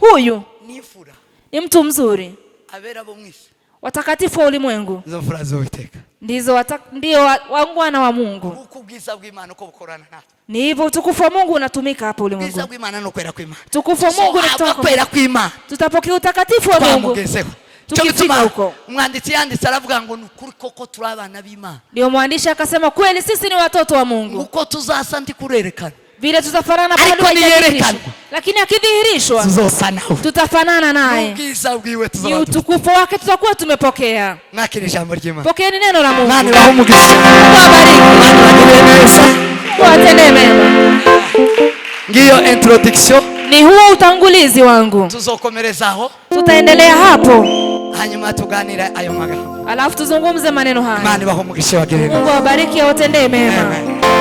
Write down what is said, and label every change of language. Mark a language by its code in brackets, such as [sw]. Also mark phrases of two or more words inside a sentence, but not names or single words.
[sw] huyu ni mtu mzuri, watakatifu wa ulimwengu, ndio wangwana wa Mungu. Ni hivyo utukufu wa Mungu unatumika hapa ulimwengu. Utukufu wa Mungu unatoka, tutapokea utakatifu wa Mungu tukifika huko. [rn] Mwanditsi yanditse aravuga ngo nukuri koko turi abana b'Imana. [sw] Ndio mwandishi akasema kweli sisi ni watoto wa Mungu. [rn] Uko tuzasa ndi kurerekana. [sw] Vile tutafanana pale hajadhihirishwa, lakini akidhihirishwa tutafanana naye. Ni utukufu wake tutakuwa tumepokea. [rn] Nakiri jambo ry'Imana. [sw] Pokeeni neno la Mungu. [rn] Nani bahumugisha. [sw] Watende mema. [rn] Ngiyo introduction. [sw] Ni huo utangulizi wangu. [rn] Tuzokomerezaho. [sw] Tutaendelea hapo. [rn] Hanyuma tuganira ayo magambo. [sw] Alafu tuzungumze maneno haya. [rn] Nani bahumugisha wagerera. [sw] Mungu awabariki, awatendee mema.